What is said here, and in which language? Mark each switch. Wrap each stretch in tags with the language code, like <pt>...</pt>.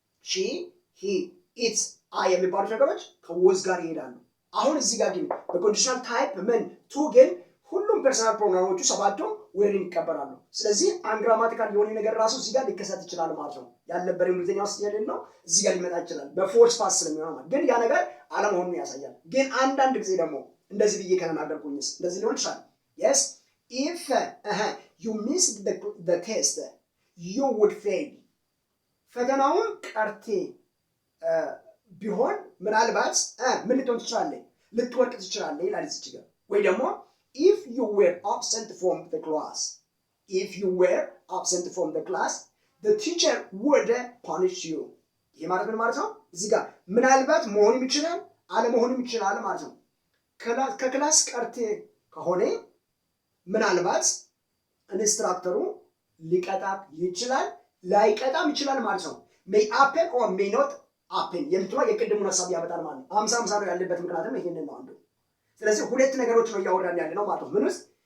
<am>ሺ ሂ ኢት አይ የሚባሉት ነገሮች ከወዝ ጋር ይሄዳሉ። አሁን እዚህ ጋር ግን በኮንዲሽናል ታይፕ ምን ቱ ግን ሁሉም ፐርሰናል ፕሮናውኖቹ ሰባቱም ዌርን ይቀበላሉ። ስለዚህ አንግራማቲካል የሆነ ነገር ራሱ እዚህ ጋር ሊከሰት ይችላል ማለት ነው። ያልነበረ እንግሊዝኛ ውስጥ የሌለው እዚህ ጋር ሊመጣ ይችላል በፎርስ ፓስ ስለሚሆን ማለት ግን ያ ነገር አለመሆኑን ያሳያል። ግን አንዳንድ ጊዜ ደግሞ እንደዚህ ብዬ ከተናገርኩኝስ እንደዚህ ሊሆን ይችላል።</am> <en>yes if you missed the test you would fail</en> <am>ፈተናውን ቀርቴ ቢሆን ምናልባት ምን ልትሆን ትችላለህ? ልትወድቅ ትችላለህ ይላል እዚህ ጋር። ወይ ደግሞ</am> <en>if you were absent from the class if you were absent from the class the teacher would punish you</en> <am>ይሄ ማለት ምን ማለት ነው? እዚህ ጋር ምናልባት መሆንም ይችላል አለመሆንም ይችላል ማለት ነው። ከክላስ ቀርቴ ከሆነ ምናልባት ኢንስትራክተሩ ሊቀጣ ይችላል ላይቀጣም ይችላል ማለት ነው።</am> <en>may happen or may not happen</en> <am>የምትለው የቅድሙን ሐሳብ ያመጣል ማለት ነው። 50-50 ነው ያለበት ምክንያቱም ይሄንን ነው አንዱ። ስለዚህ ሁለት ነገሮች ነው እያወራን ያለ ነው ማለት ነው። ምን ውስጥ?</am>